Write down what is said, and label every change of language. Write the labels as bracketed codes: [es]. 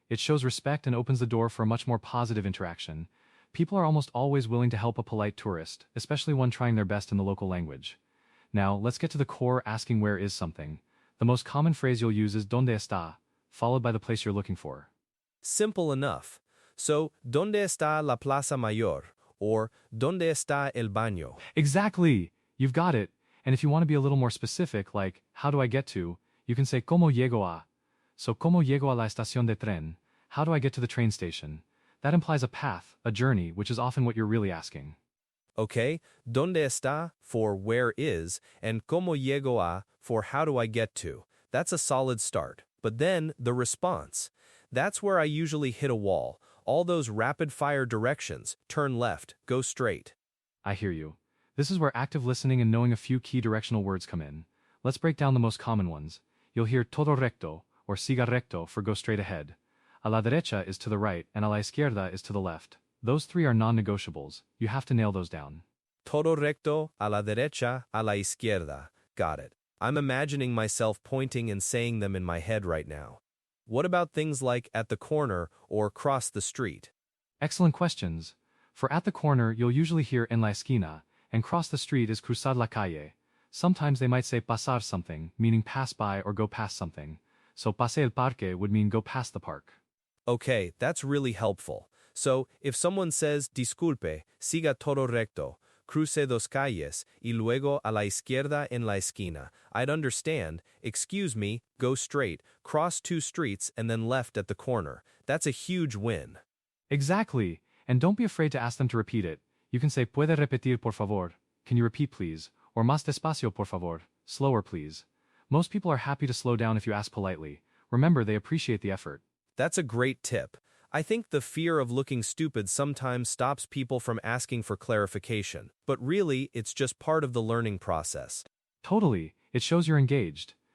[en] It shows respect and opens the door for a much more positive interaction. People are almost always willing to help a polite tourist, especially one trying their best in the local language. Now, let's get to the core asking where is something. The most common phrase you'll use is [es] ¿dónde está?, [en] followed by the place you're looking for. Simple enough. [es] So, ¿dónde está la plaza mayor? Or, ¿dónde está el baño? [en] Exactly! You've got it. And if you want to be a little more specific, like, how do I get to, you can say [es] ¿cómo llego a? So, ¿cómo llego a la estación de tren? [en] How do I get to the train station? That implies a path, a journey, which is often what you're really asking. Okay, [es] ¿dónde está [en] for where is, and [es] cómo llego a [en] for how do I get to? That's a solid start. But then, the response. That's where I usually hit a wall. All those rapid-fire directions, turn left, go straight. I hear you. This is where active listening and knowing a few key directional words come in. Let's break down the most common ones. You'll hear [es] todo recto, [en] or [es] siga recto [en] for go straight ahead. [es] A la derecha [en] is to the right, and [es] a la izquierda [en] is to the left. Those three are non-negotiables. You have to nail those down. [es] Todo recto, a la derecha, a la izquierda. [en] Got it. I'm imagining myself pointing and saying them in my head right now. What about things like at the corner or cross the street? Excellent questions. For at the corner, you'll usually hear [es] en la esquina, [en] and cross the street is [es] cruzar la calle. [en] Sometimes they might say pasar something, meaning pass by or go past something. So [es] pase el parque [en] would mean go past the park. Okay, that's really helpful. So, if someone says, [es] disculpe, siga todo recto, cruce dos calles, y luego a la izquierda en la esquina, [en] I'd understand, excuse me, go straight, cross two streets and then left at the corner. That's a huge win. Exactly. And don't be afraid to ask them to repeat it. You can say [es] puede repetir por favor. [en] Can you repeat please? Or [es] más despacio por favor. [en] Slower please. Most people are happy to slow down if you ask politely. Remember, they appreciate the effort. That's a great tip. I think the fear of looking stupid sometimes stops people from asking for clarification, but really, it's just part of the learning process. Totally. It shows you're engaged.